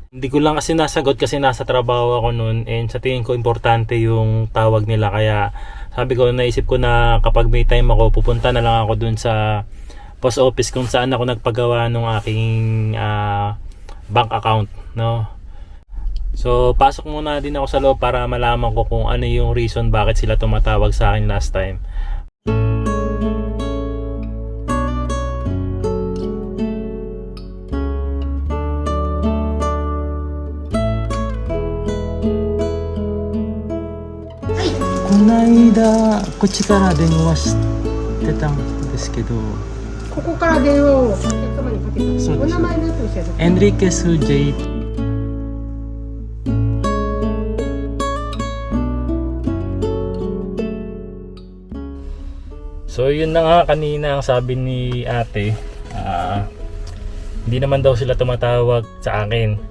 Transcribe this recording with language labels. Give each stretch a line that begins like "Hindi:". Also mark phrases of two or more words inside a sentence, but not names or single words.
Filipino: Hindi ko lang kasi nasagot kasi nasa trabaho ako noon, and sa tingin ko importante yung tawag nila, kaya sabi ko, naisip ko na kapag may time ako, pupunta na lang ako dun sa
English: post office
Filipino: kung saan ako nagpagawa ng aking
English: bank account,
Filipino: no? So pasok muna din ako sa loob para malaman ko kung ano yung reason bakit sila tumatawag sa akin
English: last time.
Japanese: Konaida, こっちから電話してたんですけど、ここから電話をお客様にかけた。そうです。お名前なんておっしゃる？ Enriquez J.
Filipino: So yun na nga, kanina ang sabi ni ate, hindi naman daw sila tumatawag sa akin.